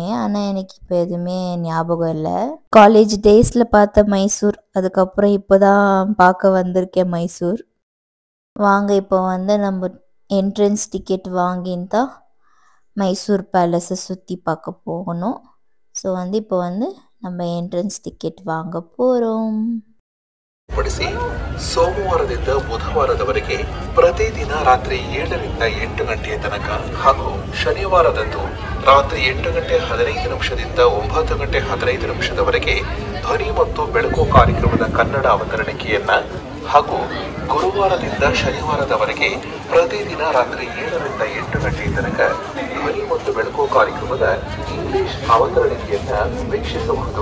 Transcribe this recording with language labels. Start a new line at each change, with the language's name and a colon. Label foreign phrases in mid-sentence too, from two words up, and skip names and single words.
Tamil: ஆனால் எனக்கு இப்போ எதுவுமே ஞாபகம் இல்லை.
English: college days
Tamil: பார்த்த மைசூர், அதுக்கப்புறம் இப்போ தான் பார்க்க வந்திருக்கேன் மைசூர். வாங்க இப்போ வந்து நம்ம
English: entrance ticket
Tamil: வாங்கின்னு தான் மைசூர் பேலஸை சுற்றி பார்க்க போகணும். ஸோ வந்து இப்போ வந்து நம்ம
English: entrance ticket
Tamil: வாங்க போறோம்.
Kannada: ಪಡಿಸಿ ಸೋಮವಾರದಿಂದ ಬುಧವಾರದವರೆಗೆ ಪ್ರತಿದಿನ ರಾತ್ರಿ 7 ರಿಂದ 8 ಗಂಟೆಯ ತನಕ ಹಾಗೂ ಶನಿವಾರದಂದು ರಾತ್ರಿ 8 ಗಂಟೆ 15 ನಿಮಿಷದಿಂದ 9 ಗಂಟೆ 15 ನಿಮಿಷದವರೆಗೆ ಧ್ವನಿ ಮತ್ತು ಬೆಳಕು ಕಾರ್ಯಕ್ರಮದ ಕನ್ನಡ ಅವತರಣಿಕೆಯನ್ನ ಹಾಗೂ ಗುರುವಾರದಿಂದ ಶನಿವಾರದವರೆಗೆ ಪ್ರತಿದಿನ ರಾತ್ರಿ 7 ರಿಂದ 8 ಗಂಟೆಯ ತನಕ ಧ್ವನಿ ಮತ್ತು ಬೆಳಕು ಕಾರ್ಯಕ್ರಮದ ಇಂಗ್ಲಿಷ್ ಅವತರಣಿಕೆಯನ್ನ ವೀಕ್ಷಿಸಬಹುದು.